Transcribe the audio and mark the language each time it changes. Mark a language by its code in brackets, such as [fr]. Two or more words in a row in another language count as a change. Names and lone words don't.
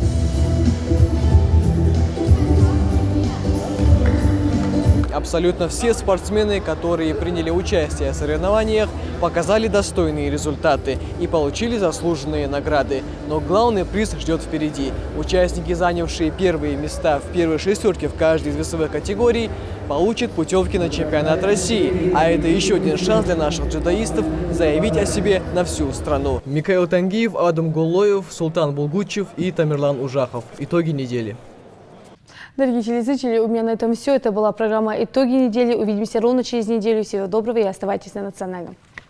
[ru] Абсолютно все спортсмены, которые приняли участие в соревнованиях, показали достойные результаты и получили заслуженные награды. Но главный приз ждет впереди. Участники, занявшие первые места в первой шестерке в каждой из весовых категорий, получат путевки на чемпионат России. А это еще один шанс для наших дзюдоистов заявить о себе на всю страну. Микаил Тангиев, Адам Гуллоев, Султан Булгучев и Тамерлан Ужахов. Итоги недели. Дорогие телезрители, у меня на этом все. Это была программа «Итоги недели». Увидимся ровно через неделю. Всего доброго и оставайтесь на Национальном.